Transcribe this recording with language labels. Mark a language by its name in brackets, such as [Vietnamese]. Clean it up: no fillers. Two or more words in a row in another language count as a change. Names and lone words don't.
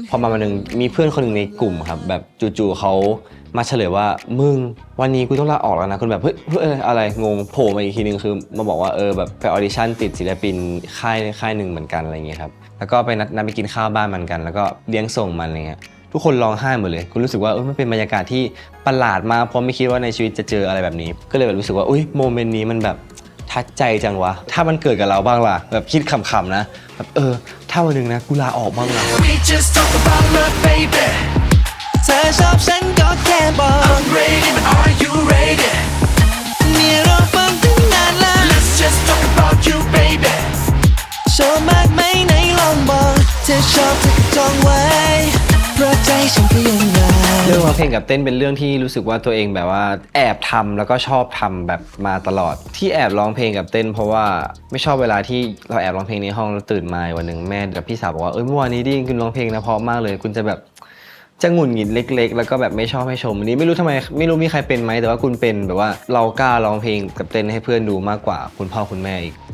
[Thai] พอมาวันหนึ่งมีเพื่อนคนหนึ่งในกลุ่มครับแบบจู่ๆเขามาเฉลยว่ามึงวันนี้กูต้องลาออกแล้วนะคุณแบบเฮ้ยอะไรงงโผล่มาอีกทีนึงคือมาบอกว่าแบบไปออดิชั่นติดศิลปินค่ายหนึ่งเหมือนกันอะไรเงี้ยครับแล้วก็ไปนัดไปกินข้าวบ้านมันกันแล้วก็เลี้ยงส่งมันอะไรเงี้ยทุกคนร้องไห้หมดเลยคุณรู้สึกว่ามันเป็นบรรยากาศที่ประหลาดมากเพราะไม่คิดว่าในชีวิตจะเจออะไรแบบนี้ก็เลยแบบรู้สึกว่าโมเมนต์นี้มันแบบทัดใจจังวะถ้ามันเกิดกับเราบ้างล่ะแบบคิดขำๆนะแบบถ้าวันนึงนะกูลาออกบ้างล่ะ [English] We just talk about love baby [Thai] เธอชอบฉันก็แค่บอก [English] I'm ready but are you ready [Thai] เนี่ยเราฟังตั้งนานแล้ว [English] Let's just talk about you baby [Thai] ชอบมากไหมไหนลองบอกเธอชอบเธอก็จองไว้เพราะใจฉันก็ยังไง เรื่องร้องเพลงกับเต้นเป็นเรื่องที่รู้สึกว่าตัวเองแบบว่าแอบทำแล้วก็ชอบทำแบบมาตลอดที่แอบร้องเพลงกับเต้นเพราะว่าไม่ชอบเวลาที่เราแอบร้องเพลงในห้องแล้วตื่นมาวันหนึ่งแม่กับพี่สาวบอกว่าเมื่อวานนี้ดิคุณร้องเพลงนะเพราะมากเลยคุณจะแบบจะหงุดหงิดเล็กๆแล้วก็แบบไม่ชอบให้ชมอันนี้ไม่รู้ทำไมไม่รู้มีใครเป็นไหมแต่ว่าคุณเป็นแบบว่าเรากล้าร้องเพลงกับเต้นให้เพื่อนดูมากกว่าคุณพ่อคุณแม่อีก